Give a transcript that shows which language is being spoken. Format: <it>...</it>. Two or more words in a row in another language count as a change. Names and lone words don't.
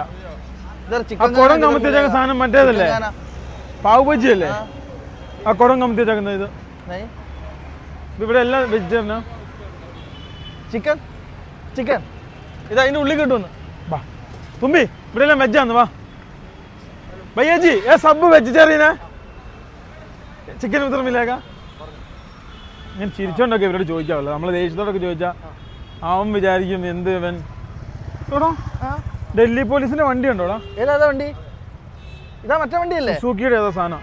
<ml>കുടം കമത്തി വെച്ചേക്കുന്ന സാധനം മറ്റേതല്ലേ, പാവ് ബജി അല്ലേ? ആ കുടം കമത്തി വെച്ചേക്കുന്നത് ഇത്. ഇവിടെ എല്ലാം വെജിറ്റേറിയനാ. ചിക്കൻ ഇത് അതിന്റെ ഉള്ളിൽ കിട്ടുമെന്ന്. വാ തുമ്പി, ഇവിടെ എല്ലാം വെജാന്ന്. വാ</ml> <hi>भैया जी ये सब वेजिटेरियन है, ചിക്കൻ ഉത്തരം മില്ലേക്ക.</hi> <ml>ഞാൻ ചിരിച്ചോണ്ടൊക്കെ ഇവരോട് ചോദിക്കാവല്ലോ. നമ്മൾ ദേഷ്യത്തോടൊക്കെ ചോദിച്ചാൽ അവൻ വിചാരിക്കും എന്ത് ഇവൻ. ഡൽഹി പോലീസിന്റെ വണ്ടി ഉണ്ടോടാ? ഏതാ വണ്ടി? ഇതാ മറ്റേ വണ്ടിയല്ലേ, സുസുക്കിയുടെ ഏതാ സാധനം.</ml>